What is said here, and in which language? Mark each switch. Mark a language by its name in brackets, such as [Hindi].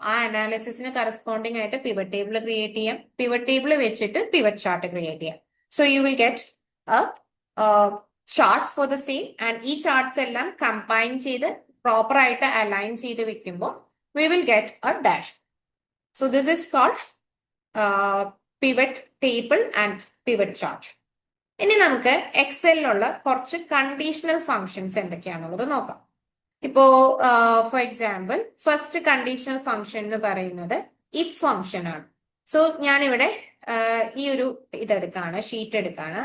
[Malayalam] ആ അനാലിസിസിന് കറസ്പോണ്ടിങ് ആയിട്ട് pivot table create ചെയ്യാം. പിവറ്റ് ടേബിൾ വെച്ചിട്ട് പിവറ്റ് ചാർട്ട് ക്രിയേറ്റ് ചെയ്യാം. [English] so you will get chart for the same and [Malayalam] ഈ ചാർട്ട്സ് എല്ലാം കമ്പൈൻ ചെയ്ത് പ്രോപ്പർ ആയിട്ട് അലൈൻ ചെയ്ത് വെക്കുമ്പോൾ [English] we will get a dash. So this is called pivot table and pivot chart. [Malayalam] ഇനി നമുക്ക് എക്സലിലുള്ള കുറച്ച് കണ്ടീഷണൽ ഫങ്ഷൻസ് എന്തൊക്കെയാണെന്നുള്ളത് നോക്കാം. ഇപ്പോ for example first conditional function എന്ന് പറയുന്നത് ഇഫ് ഫങ്ഷൻ ആണ്. സോ ഞാനിവിടെ ഈ ഒരു ഇതെടുക്കാണ്, ഷീറ്റ് എടുക്കാണ്.